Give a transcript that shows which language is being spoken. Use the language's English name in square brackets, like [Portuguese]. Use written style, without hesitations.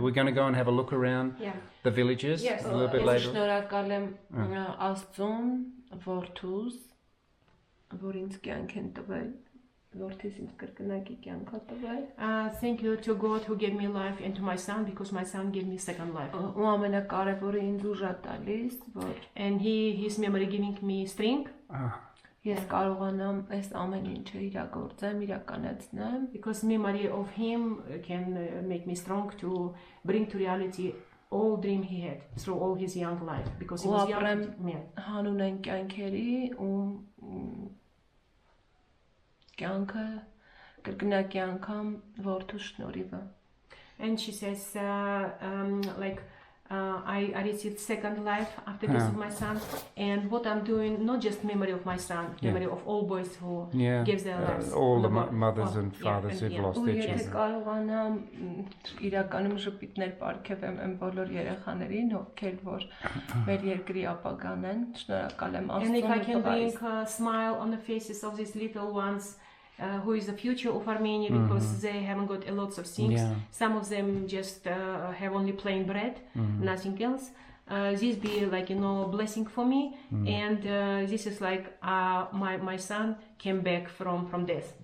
[English] We're going to go and have a look around the villages a little bit later. [Armenian] Շնորհակալ եմ Աստծուն, որդուս, որ ինձ կյանք են տվել, որդիս ինձ կրկնակի կյանք է տվել. [English] Thank you to God who gave me life and to my son, because my son gave me second life. [Armenian] Ու ամենակարևորը ինձ ուժ է տալիս, որ [English] and his memory giving me strength. [Armenian] Ես կարողանամ այս ամեն ինչը իրագործեմ, իրականացնեմ, [English] because memory of him can make me strong to bring to reality all dream he had through all his young life, because he was young man. [Armenian] Հանուն կյանքերի ու կյանքը կրկնակի անգամ որդու շնորհիվը. [English] And she says I received second life after this of my son, and what I'm doing, not just memory of my son, memory of all boys who gave their lives. All the mothers and fathers who've lost their children. [Armenian] Եթե կարողանամ իրականում ժպիտներ պարգևեմ այն բոլոր երեխաներին, ովքեր որ մեր երկրի ապագան են, շնորհակալ եմ Աստծուն. [English] And if I can bring a smile on the faces of these little ones, who is the future of Armenia, because they haven't got a lot of things. Some of them just have only plain bread, nothing else. This be like blessing for me, and this is like my son came back from death.